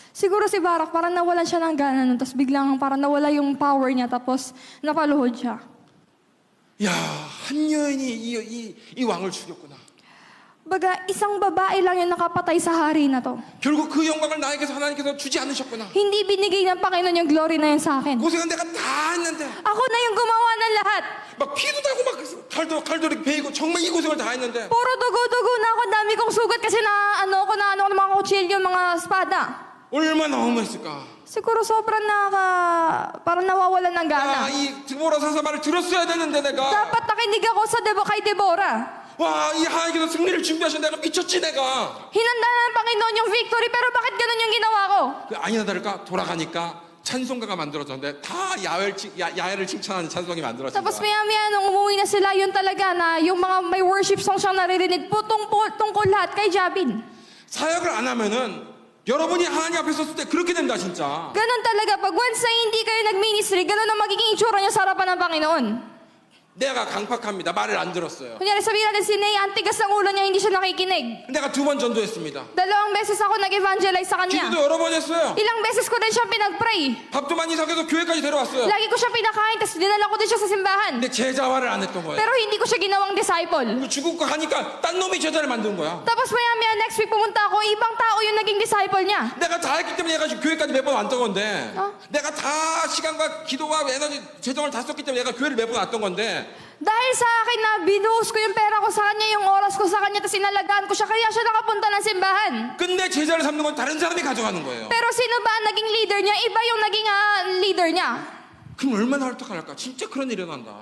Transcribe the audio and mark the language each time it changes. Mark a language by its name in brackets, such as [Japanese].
[Filipino] Siguro si Barak, parang nawalan siya ng gana nun, tapos biglang parang nawala yung power niya, tapos napaluhod siya. [Korean] 야, 한 여인이 이 왕을 죽였구나. [Filipino] Baga, isang babae lang yung nakapatay sa hari na to. [Korean] 결국 그 영광을 나에게서 하나님께서 주지 않으셨구나. [Filipino] Hindi binigay ng Panginoon yung glory na yun sa akin. [Korean] 고생은 내가 다 했는데 [Filipino] Ako na yung gumawa ng lahat. [Korean] 막 피도 나고 막 칼도 이렇게 베이고 정말 이 고생을 다 했는데 [Filipino] Puro dugo-dugo na ako. Ang dami kong sugat kasi na ano ko ng mga kutsilyo, mga espada. [Korean] 얼마나 허무했을까. [Filipino] Siguro sobrang parang nawawalan ng gana. [Korean] 이 드보라 사사 말을 들었어야 되는데 내가 [Filipino] Dapat nakinig ako kay Deborah. [Korean] 와, 이 하나님께서 승리를 준비하신 내가 미쳤지 내가. [Filipino] Hinanda na ng Panginoon yung victory, pero bakit ganun yung ginawa ko? [Korean] 아니나 다를까 돌아가니까 찬송가가 만들어졌는데 다 야훼를 칭찬하는 찬송이 만들어진 [Filipino] Tapos maya-maya nung umuwi na sila, yun talaga na yung mga may worship song siyang naririnig po tungkol lahat kay Jabin. [Korean] 사역을 안 하면은 여러분이 하나님 앞에 섰을 때 그렇게 된다 진짜. [Filipino] Ganun talaga. Pag once na hindi kayo nag-ministry, ganun ang magiging itsura niyo sa harapan ng Panginoon. [Korean] 내가 강팍합니다. 말을 안 들었어요. [Filipino] Kunyari sabihin natin si Ney, ang tigas ng ulo niya, hindi siya nakikinig. [Korean] 내가 2번 전도했습니다. [Filipino] 2 beses ako nag-evangelize sa kanya. [Korean] 기도도 여러 번 했어요. [Filipino] Ilang beses ko din siya pinag-pray. [Korean] 밥도 많이 사겨서 교회까지 데려왔어요. [Filipino] Lagi ko siya pinakain, tapos dinala ko din siya sa simbahan. [Korean] 근데 제자화를 안 했던 거예요. [Filipino] Pero hindi ko siya ginawang disciple. [Korean] 그 중국 거 가니까 딴 놈이 제자를 만든 거야. [Filipino] Tapos maya-maya next week pumunta ako, ibang tao yung naging disciple niya. [Korean] 내가 다 했기 때문에 얘가 지금 교회까지 몇 번 왔던 건데 어? 내가 다 시간과 기도와 에너지 재정을 다 썼기 때문에 얘가 교회를 몇 번 왔던 건데 [Filipino] Dahil sa akin na binuhos ko yung pera ko sa kanya, yung oras ko sa kanya, tapos inalagaan ko siya, kaya siya nakapunta ng simbahan. [Korean] 근데 제자를 삼는 건 다른 사람이 가져가는 거예요. [Filipino] Pero sino ba ang naging leader niya? Iba yung naging leader niya. [Korean] 그럼 얼마나 헐떡할까? 진짜 그런 일이 일어난다.